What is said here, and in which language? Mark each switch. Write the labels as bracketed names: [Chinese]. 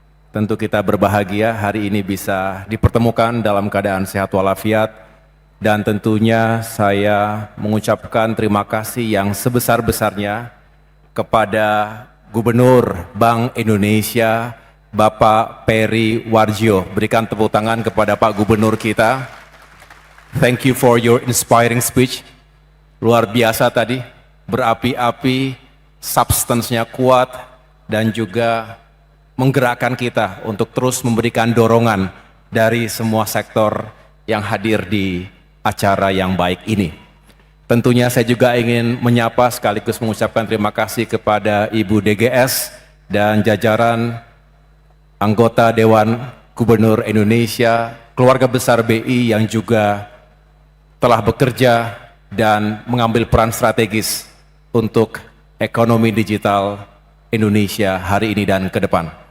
[Indonesian] Tentu kita berbahagia hari ini bisa dipertemukan dalam keadaan sehat walafiat, dan tentunya saya mengucapkan terima kasih yang sebesar-besarnya kepada Gubernur Bank Indonesia Bapak Peri Warjio. Berikan tepuk tangan kepada Pak Gubernur kita. [English] Thank you for your inspiring speech. [Indonesian] Luar biasa tadi, berapi-api, substance-nya kuat, dan juga menggerakkan kita untuk terus memberikan dorongan dari semua sektor yang hadir di acara yang baik ini. Tentunya saya juga ingin menyapa sekaligus mengucapkan terima kasih kepada Ibu DGS dan jajaran anggota Dewan Gubernur Indonesia, keluarga besar BI yang juga telah bekerja dan mengambil peran strategis untuk ekonomi digital Indonesia hari ini dan ke depan.